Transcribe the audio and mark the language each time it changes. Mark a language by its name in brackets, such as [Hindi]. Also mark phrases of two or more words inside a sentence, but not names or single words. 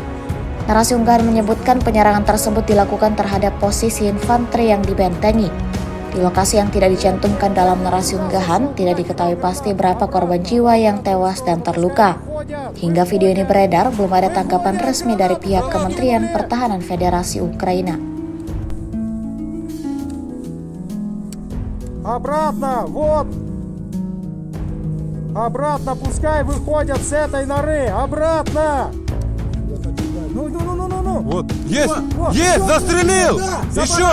[Indonesian] Narasi unggahan menyebutkan penyerangan tersebut dilakukan terhadap posisi infanteri yang dibentengi. Di lokasi yang tidak dicantumkan dalam narasi unggahan, tidak diketahui pasti berapa korban jiwa yang tewas dan terluka. Hingga video ini beredar, belum ada tanggapan resmi dari pihak Kementerian Pertahanan Federasi Ukraina. [Russian] Обратно, вот. Обратно, пускай выходят с этой норы. Обратно. Ну. Вот, есть! Есть! Застрелил! Еще!